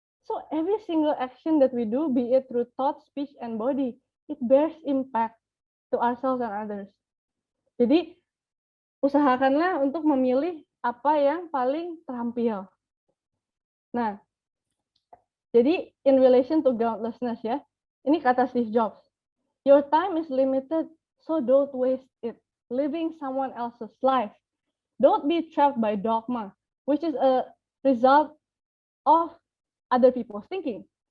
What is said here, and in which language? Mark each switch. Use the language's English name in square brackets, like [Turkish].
[English] So every single action that we do, be it through thought, speech, and body, it bears impact to ourselves and others. [Indonesian] Jadi, usahakanlah untuk memilih apa yang paling terampil. Nah, jadi [English] in relation to groundlessness [Indonesian] ya, ini kata [English] Steve Jobs, your time is limited, so don't waste it living someone else's life. Don't be trapped by dogma, which is a result of other people's thinking.